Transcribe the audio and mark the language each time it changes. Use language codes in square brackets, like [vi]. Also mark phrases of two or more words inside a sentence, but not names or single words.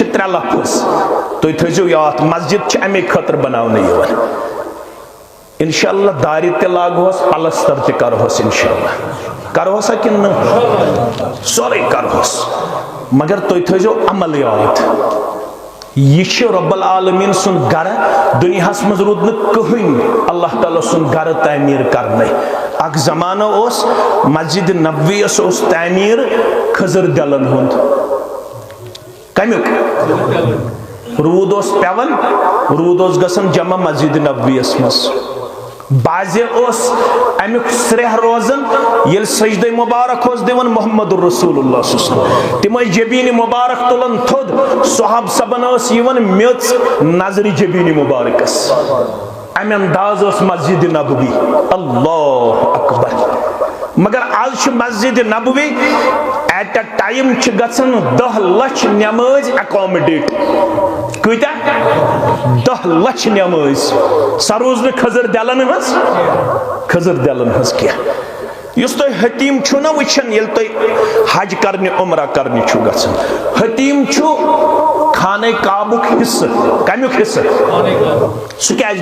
[ks] ترٛےٚ لفظ تُہۍ تھٲیزیو یاد مسجد چھِ امے خٲطرٕ بناونہٕ یِوان [ar] انشاءاللہ [ks] دارِ تہِ لاگہوس پلستر تہِ کرہوس [ar] انشاءاللہ [ks] کرہوسا کِنہٕ نہٕ سورُے کرہوس مگر تُہۍ تھٲیزیو عمل یاد یہ چھُ [ar] رب العالمین [ks] سُنٛد گرٕ دُنیاہس منٛز روٗد نہٕ کٕہٕنۍ اللہ تعالیٰ سُنٛد گرٕ تعمیٖر کرنے اکھ زمانہٕ اوس مسجد نبوی یس اوس تعمیٖر خضر دلن ہُنٛد کمیُک روٗد اوس پیوان روٗد اوس گژھان جمع مسجد نبوی یس منٛز بازِ اوس امیُک سرٛیہ روزان ییٚلہِ سجدے مبارک اوس دِوان محمد [ar] رسول اللہ صلی اللہ علیہ وسلم [ks] تِم ٲسۍ جبیٖنہِ مبارک تُلان تھوٚد صحاب صبن ٲس یِوان میٚژ نظرِ جبیٖنہِ مبارکس امہِ انداز ٲس مسجد نبوی [ar] اللہ اکبر [ks] مگر آز چھُ مسجد نبوی [en] at a time [ks] چھِ گژھان 10 لچھ نمٲز ایکامڈیٹ کۭتیاہ 10 لچھ نمٲز سۄ روٗز نہٕ خضر دلن ہٕنٛز خضر دلن ہٕنٛز کینٛہہ یُس تُہۍ حتیٖم چھُو نہ وٕچھان ییٚلہِ تُہۍ حج کرنہِ عمرہ کرنہِ چھُو گژھان حتیٖم چھُ خانہ کعبُک حصہٕ کمیُک حصہٕ سُہ کیازِ